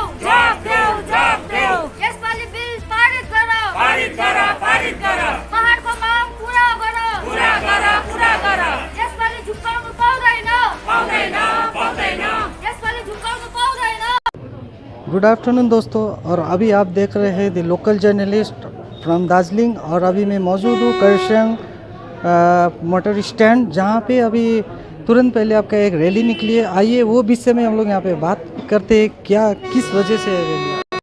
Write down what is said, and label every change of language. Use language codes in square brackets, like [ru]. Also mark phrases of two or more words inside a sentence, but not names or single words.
[ne] जवाब देऊ, जवाब देऊ। यसपालि बिल पारित गर, पारित गर, पारित गर। पहाडको माग पुरा गर, पुरा गर, पुरा गर। यसपालि झुक्काउनु पाउँदैन, पाउँदैन, पाउँदैन। यसपालि झुक्काउनु पाउँदैन। [en] Good afternoon [hi] दोस्तों, और अभी आप देख रहे हैं द लोकल जर्नलिस्ट फ्रॉम दार्जिलिंग। और अभी मैं मौजूद हूँ करशंग मोटर स्टैंड, जहाँ पे अभी तुरंत पहले आपका एक रैली निकली है। आइए वो विषय में हम लोग यहाँ पे बात करते हैं, क्या किस वजह से है रैली।